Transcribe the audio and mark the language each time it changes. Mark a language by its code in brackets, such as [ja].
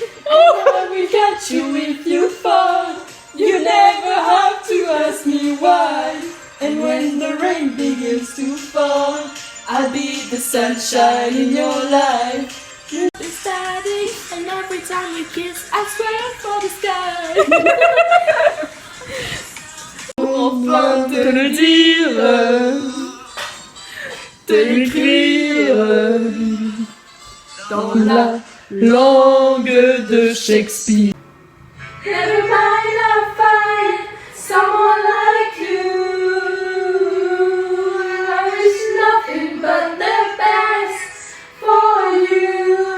[en] I will catch you if you fall. You never have to ask me why. And when the rain begins to fall, I'll be the sunshine in your life. You're static, and every time we kiss, I swear for the sky. [fr] Enfin te le dire, te l'écrire dans la langue de Shakespeare. [en] Never mind, I'll find someone like you. I wish nothing but the best for you.